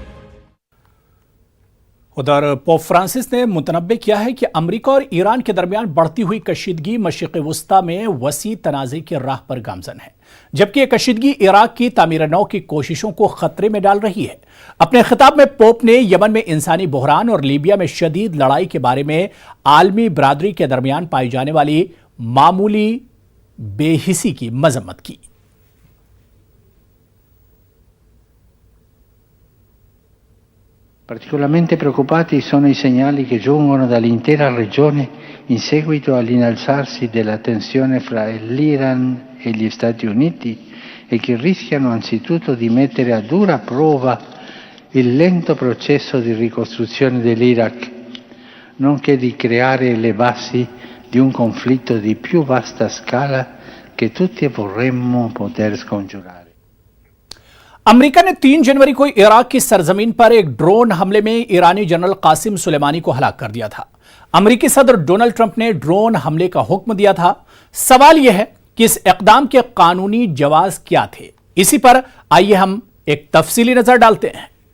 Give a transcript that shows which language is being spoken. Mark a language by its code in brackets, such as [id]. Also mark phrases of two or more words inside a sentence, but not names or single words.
[ur] ادھر پوپ فرانسس نے متنبہ کیا ہے کہ امریکہ اور ایران کے درمیان بڑھتی ہوئی کشیدگی مشرق وسطیٰ میں وسیع تنازعے کی راہ پر گامزن ہے، جبکہ یہ کشیدگی عراق کی تعمیر نو کی کوششوں کو خطرے میں ڈال رہی ہے. اپنے خطاب میں پوپ نے یمن میں انسانی بحران اور لیبیا میں شدید لڑائی کے بارے میں عالمی برادری کے درمیان پائی جانے والی معمولی بےحسی کی مذمت کی. [it] Particolarmente preoccupati sono i segnali che giungono dall'intera regione in seguito all'innalzarsi della tensione fra l'Iran e gli Stati Uniti e che rischiano anzitutto di mettere a dura prova il lento processo di ricostruzione dell'Iraq, nonché di creare le basi di un conflitto di più vasta scala che tutti vorremmo poter scongiurare. [ur] امریکہ نے 3 جنوری کو عراق کی سرزمین پر ایک ڈرون حملے میں ایرانی جنرل قاسم سلیمانی کو ہلاک کر دیا تھا. امریکی صدر ڈونلڈ ٹرمپ نے ڈرون حملے کا حکم دیا تھا. سوال یہ ہے کہ اس اقدام کے قانونی جواز کیا تھے. اسی پر آئیے ہم ایک تفصیلی نظر ڈالتے ہیں.